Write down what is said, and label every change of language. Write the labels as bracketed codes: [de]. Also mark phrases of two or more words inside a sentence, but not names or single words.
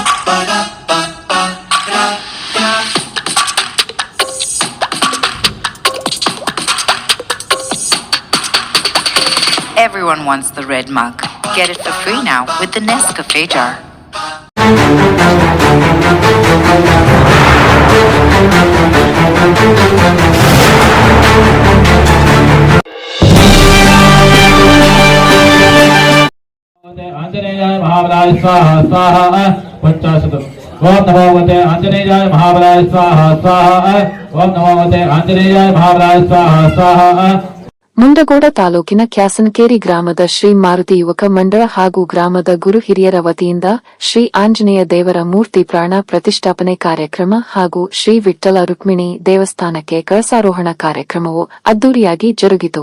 [en] Everyone wants the red mug. Get it for free now with the Nescafe jar. [sa] आंजनेयाय महाबलाय स्वाहा स्वाहा पंचाशत ओम नमो भगवते आंजनेयाय महाबलाय स्वाहा स्वाहा ओम नमो भगवते आंजनेयाय महाबलाय स्वाहा स्वाहा. [kn] ಮುಂಡಗೋಡ ತಾಲೂಕಿನ ಕ್ಯಾಸನಕೇರಿ ಗ್ರಾಮದ ಶ್ರೀ ಮಾರುತಿ ಯುವಕ ಮಂಡಳ ಹಾಗೂ ಗ್ರಾಮದ ಗುರು ಹಿರಿಯರ ವತಿಯಿಂದ ಶ್ರೀ ಆಂಜನೇಯ ದೇವರ ಮೂರ್ತಿ ಪ್ರಾಣ ಪ್ರತಿಷ್ಠಾಪನೆ ಕಾರ್ಯಕ್ರಮ ಹಾಗೂ ಶ್ರೀ ವಿಠ್ಠಲ ರುಕ್ಮಿಣಿ ದೇವಸ್ಥಾನಕ್ಕೆ ಕಳಸಾರೋಹಣ ಕಾರ್ಯಕ್ರಮವು ಅದ್ದೂರಿಯಾಗಿ ಜರುಗಿತು.